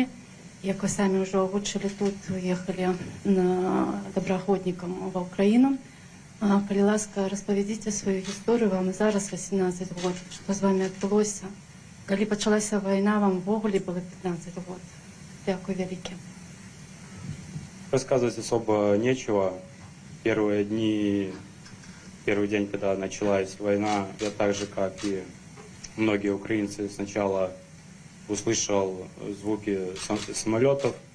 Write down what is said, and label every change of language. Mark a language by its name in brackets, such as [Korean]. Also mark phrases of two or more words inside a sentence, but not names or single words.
[Belarusian] Як вы самі ўжо агучылі тут, уехалі добраахвотнікам ва Ўкраіну. Калі ласка, распавядзіце сваю гісторыю, вам зараз 18 год, што з вами адбылося. Калі пачалася вайна, вам ввогуле было 15 год. Дякую вялікі. [Russian] Рассказывать особо нечего. Первый день, когда началась война, я так же, как и многие украинцы, сначала услышал звуки самолетов.